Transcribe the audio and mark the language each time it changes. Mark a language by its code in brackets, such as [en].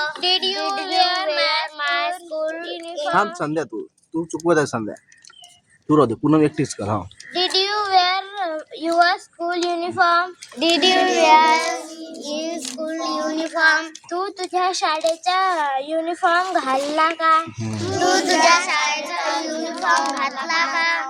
[en] Did you wear my school uniform? [mr] थांब संध्या, तू चुकवत आहे संध्या. तू राहू दे, पूनम एकटीच कर. हा, [en] Did you wear your school uniform? Did you wear your school uniform? [mr] तू तुझ्या शाळेचा युनिफॉर्म घालला का? तू तुझ्या शाळेचा युनिफॉर्म घातला का?